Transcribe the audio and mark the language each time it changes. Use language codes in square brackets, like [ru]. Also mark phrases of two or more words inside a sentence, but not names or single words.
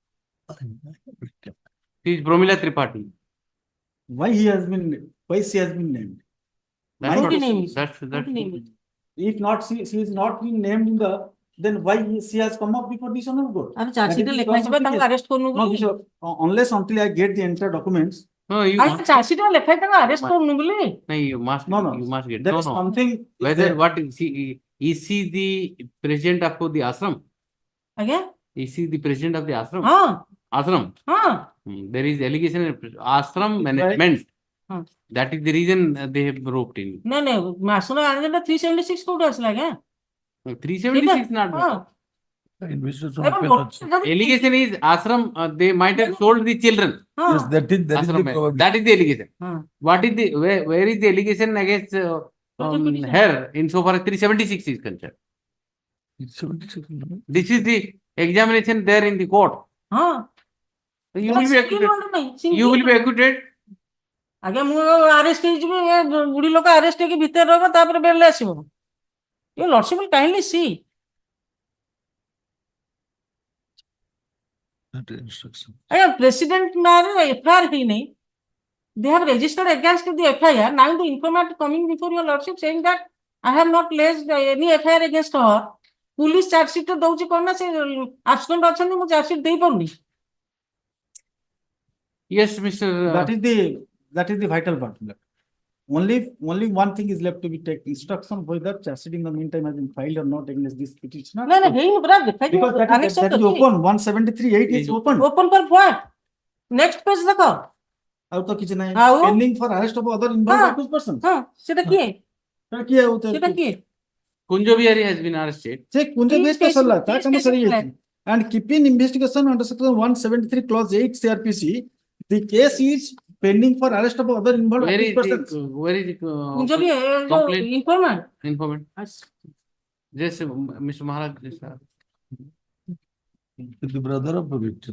[en] She is Bromila Tripathi. Why she has been named? That's If not, she is not being named in the, then why she has come up before this honorable court? [or] ଆମେ [en] That is [or] ଚାର୍ଜସିଟ୍ [en] the [or] ଲେଖା [en] cause [or] ହେଇଯିବା [en] of the [or] ତାଙ୍କୁ [en] case. [or] ଆରେଷ୍ଟ କରୁନୁ [en] No, [or] ବୋଲି [en] Bishop, unless until I get the entire documents, No, you [or] ଆଜ୍ଞା [en] must, [or] ଚାର୍ଜସିଟ୍ ଲେଖା ହେଇ ତାଙ୍କୁ ଆରେଷ୍ଟ କରୁନୁ ବୋଲି [en] no, you must, No, no. you must get, there no, is no. something. is Whether, there. what is he the president of the ashram? [or] ଆଜ୍ଞା [en] Is he the president of the ashram? [or] ହଁ [en] Ashram. [or] ହଁ [en] There is allegation in ashram management. [or] ହଁ [en] That is the reason they have roped in. [or] ନାଇଁ ନାଇଁ ମାସର ଆଣିଦେଲେ 376 କୋଉଠୁ ଆସିଲା ଆଜ୍ଞା [en] 376 not. [or] ହଁ [en] Investigation [or] ଏବଂ open ଅଛି. [en] Allegation is ashram, they might have sold the children. [or] ହଁ [en] Yes, that is the Ashram, probability. that is the allegation. [or] ହଁ [en] What is the, where is the allegation against her insofar as 376 is concerned? It's 76, no? This is the examination there in the court. [or] ହଁ [en] You will be acquitted. You will be acquitted. [or] ଆଜ୍ଞା ମୁଁ ଆରେଷ୍ଟ ହେଇଯିବି ଏ ବୁଢୀ ଲୋକ ଆରେଷ୍ଟ ହେଇକି ଭିତରେ ରହିବ ତାପରେ ବେଲରେ ଆସିବ [en] your lordship kindly see That is instruction. [or] ଆଜ୍ଞା ପ୍ରେସିଡେଣ୍ଟ ନାଁରେ ଏଫଆଇଆର ହେଇନାହିଁ [en] they have registered against the FIR. Now the informant coming before your lordship saying that I have not placed any FIR against her. Police charge sheet [or] ଦଉଛି କଣ ନା ସେ absent ଅଛନ୍ତି ମୁଁ [en] charge sheet [or] ଦେଇ ପାରୁନି [en] Yes, Mr. That is the vital part. Only one thing is left to be taken. Instruction whether charge sheet in the meantime has been filed or not against this petitioner. [or] ନା ନା ହେଇନି ପରା ଦେଖାଯିବ [en] Because that is open. 173(8) is open. open for what next page ଦେଖ [or] ଆଉ ତ କିଛି ନାହିଁ ଆଉ? [en] pending for arrest of other involved accused persons. [or] ହଁ ସେଟା କିଏ ସେଟା କିଏ ଆଉ ସେଟା କିଏ [en] Kunjo Bihari has been arrested. [or] ସେ କୁଞ୍ଜ [en] Please [or] ବେଶ ତ ସରିଲା ତା [en] please [or] କାମ ସରି [en] specify. ଯାଇଛି and keeping investigation under section 173 clause 8 CRPC the case is pending for arrest of other involved Where is accused persons. where is the [or] କୁଞ୍ଜବି [en] complaint? informant Informant. Just Mr. Maharaj, yes, sir. The brother of the victim.